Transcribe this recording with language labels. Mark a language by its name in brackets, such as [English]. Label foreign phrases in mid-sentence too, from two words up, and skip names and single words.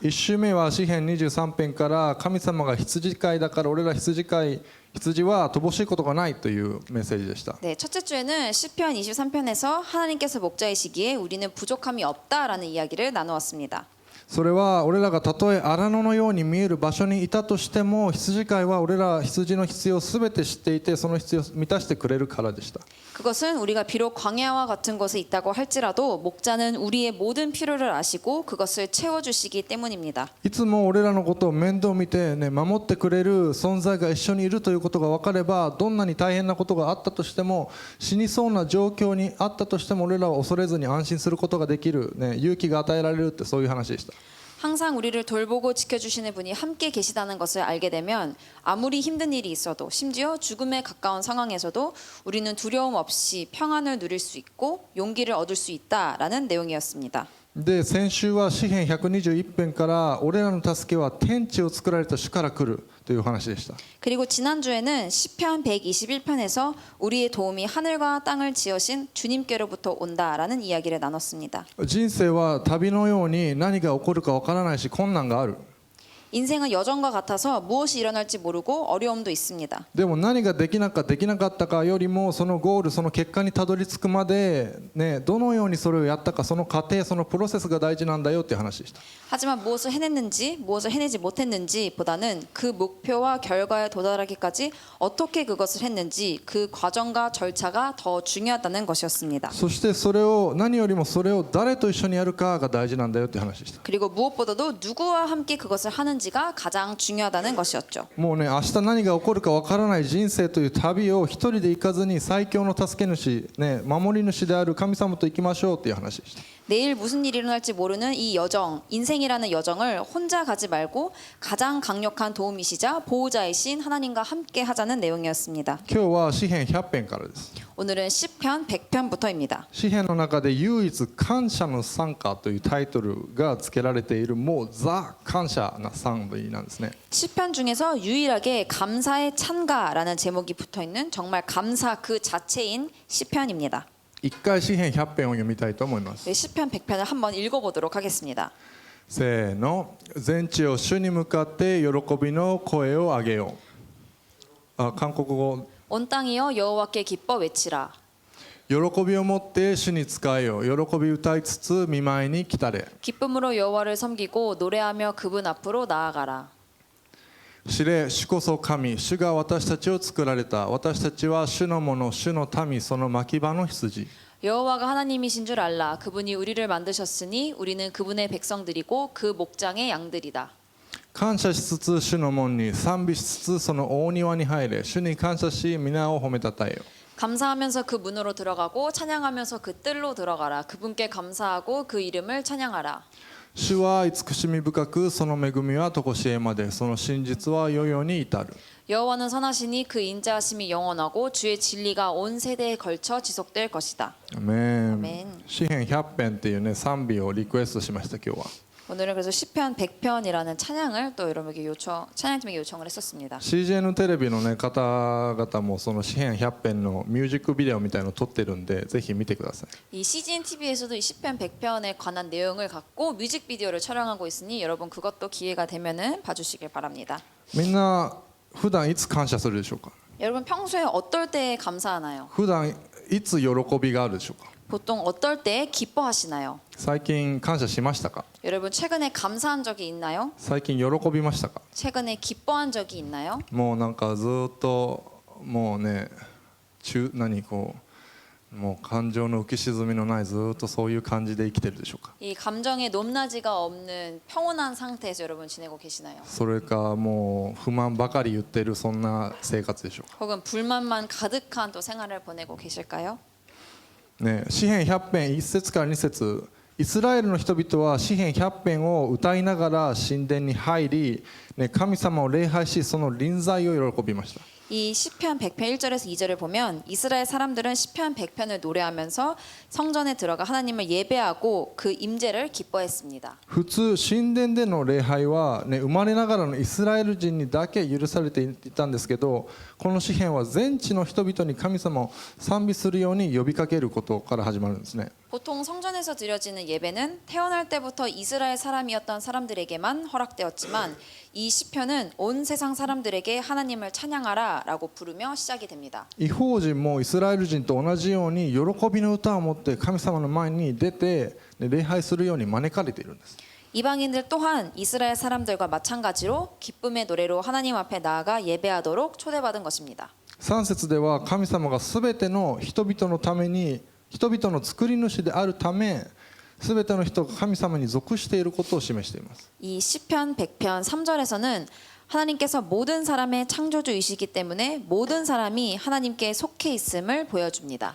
[Japanese] 1 週目は詩篇23編から神様が羊飼いだから俺ら羊は乏しいことがないというメッセージでした。 [Korean] 네, 첫째 주에는 시편 23편에서 하나님께서 목자이시기에 우리는 부족함이 없다라는 이야기를 나누었습니다. [Japanese] それは俺らがたとえ荒野のように見える場所にいたとしても羊飼いは俺ら羊の必要を全て知っていてその必要を満たしてくれるからでした。 [Korean] 그것은 우리가 비록 광야와 같은 곳에 있다고 할지라도 목자는 우리의 모든 필요를 아시고 그것을 채워주시기 때문입니다. [Japanese] いつも俺らのことを面倒見て、ね、守ってくれる存在が一緒にいるということが分かればどんなに大変なことがあったとしても死にそうな状況にあったとしても俺らは恐れずに安心することができる、ね、勇気が与えられるってそういう話でした。 [Korean] 항상 우리를 돌보고 지켜주시는 분이 함께 계시다는 것을 알게 되면 아무리 힘든 일이 있어도 심지어 죽음에 가까운 상황에서도 우리는 두려움 없이 평안을 누릴 수 있고 용기를 얻을 수 있다라는 내용이었습니다. [Japanese] で先週は詩篇121編から俺らの助けは天地を作られた主から来るという話でした。 [Korean] 그리고 지난주에는 시편 121편에서 우리의 도움이 하늘과 땅을 지으신 주님께로부터 온다라는 이야기를 나눴습니다. [Japanese] 人生は旅のように何が起こるか分からないし困難がある。 [Korean] 인생은 여정과 같아서 무엇이 일어날지 모르고 어려움도 있습니다. [Japanese] でも何ができなかったかよりもそのゴールその結果にたどり着くまで、ね、どのようにそれをやったかその過程そのプロセスが大事なんだよっていう話でした。 [Korean] 하지만 무엇을 해냈는지 무엇을 해내지 못했는지 보다는 그 목표와 결과에 도달하기까지 어떻게 그것을 했는지 그 과정과 절차가 더 중요하다는 것이었습니다. [Japanese] そして何よりもそれを誰と一緒にやるかが大事なんだよっていう話でした。 [Korean] 그리고 무엇보다도 누구와 함께 그것을 하는지가 가장 중요하다는 것이었죠. [Japanese] もうね明日何が起こるか分からない人生という旅を一人で行かずに最強の助け主、ね、守り主である神様と行きましょうっていう話でした。 [Korean] 내일 무슨 일이 일어날지 모르는 이 여정, 인생이라는 여정을 혼자 가지 말고 가장 강력한 도움이시자 보호자이신 하나님과 함께 하자는 내용이었습니다. [Japanese] 今日は詩篇100編からです。 [Korean] 오늘은 시편 100편부터입니다. [Japanese] 詩篇の中で唯一感謝の賛歌というタイトルが付けられているもうザ感謝な賛美なんですね。 [Korean] 시편 중에서 유일하게 감사의 찬가라는 제목이 붙어있는 정말 감사 그 자체인 시편입니다. [Japanese] 一回詩篇100編を読みたいと思います。 [Korean] 네, 시편 100편을 한번 읽어보도록 하겠습니다. [Japanese] せーの。全地を主に向かって喜びの声を上げよう。韓国語。 [Korean] 온 땅이여 여호와께 기뻐 외치라. [Japanese] 喜びを持って主に仕えよう。喜び歌いつつ見舞いに来たれ。 [Korean] 기쁨으로 여호와를 섬기고 노래하며 그분 앞으로 나아가라. [Japanese] 知れ主こそ神主が私たちを作られた私たちは主のもの主の民その牧場の羊 [Korean] 여호와가 하나님이신 줄 알라. 그분이 우리를 만드셨으니 우리는 그분의 백성들이고 그 목장의 양들이다. [Japanese] 感謝しつつ主の門に賛美しつつその大庭に入れ主に感謝し皆を褒めたたえよ [Korean] 감사하면서 그 문으로 들어가고 찬양하면서 그 뜰로 들어가라. 그분께 감사하고 그 이름을 찬양하라. [Japanese] 主は慈しみ深くその恵みは常しえまでその真実は世々に至る [Korean] 여호와는 선하시니 그 인자하심이 영원하고 주의 진리가 온 세대에 걸쳐 지속될 것이다. [Japanese] アメン [Korean] 아멘. [Japanese] 詩篇100編っていうね賛美をリクエストしました今日は [Korean] 오늘은 그래서 시편 100편이라는 찬양을 또 여러분에게 찬양팀에게 요청을 했었습니다. [Japanese] CGN テレビの、ね、方々もその詩篇100編のミュージックビデオみたいなのを撮ってるんでぜひ見てください [Korean] 이 CGN TV에서도 이 시편 100편에 관한 내용을 갖고 뮤직비디오를 촬영하고 있으니 여러분 그것도 기회가 되면은 봐주시길 바랍니다. [Japanese] みんな普段いつ感謝するでしょうか [Korean] 여러분 평소에 어떨 때 감사하나요? [Japanese] 普段いつ喜びがあるでしょうか [Korean] 보통 어떨 때 기뻐하시나요? [Japanese] 最近感謝しましたか [Korean] 여러분 최근에 감사한 적이 있나요? [Japanese] 最近喜びましたか [Korean] 최근에 기뻐한 적이 있나요? [Japanese] もうなんかずっともうねもう感情の浮き沈みのないずっとそういう感じで生きてるでしょうか [Korean] 이 감정의 높낮이가 없는 평온한 상태에서 여러분 지내고 계시나요? [Japanese] それかもう不満ばかり言ってるそんな生活でしょうか [Korean] 혹은 불만만 가득한 또 생활을 보내고 계실까요? [Japanese] ね、詩篇100編1節から2節イスラエルの人々は詩篇100編を歌いながら神殿に入り、ね、神様を礼拝しその臨在を喜びました [Korean] 이 시편 100편 1절에서 2절을 보면 이스라엘 사람들은 시편 100편을 노래하면서 성전에 들어가 하나님을 예배하고 그 임재를 기뻐했습니다. [Japanese] 普通神殿での礼拝は、ね、生まれながらのイスラエル人にだけ許されていたんですけど、この詩篇は全地の人々に神様を賛美するように呼びかけることから始まるんですね。 [Korean] 보통 성전에서 드려지는 예배는 태어날 때부터 이스라엘 사람이었던 사람들에게만 허락되었지만 이 시편은 온 세상 사람들에게 하나님을 찬양하라라고 부르며 시작이 됩니다. [Japanese] 異邦人もイスラエル人と同じように喜びの歌を持って神様の前に出て、ね、礼拝するように招かれているんです。 [Korean] 이방인들 또한 이스라엘 사람들과 마찬가지로 기쁨의 노래로 하나님 앞에 나아가 예배하도록 초대받은 것입니다. [Japanese] 3 節では神様がすべての人々のために人々の作り主であるため、すべての人が神様に属していることを示しています。 [Korean] 이 시편 100편 3절에서는 하나님께서 모든 사람의 창조주이시기 때문에 모든 사람이 하나님께 속해 있음을 보여줍니다.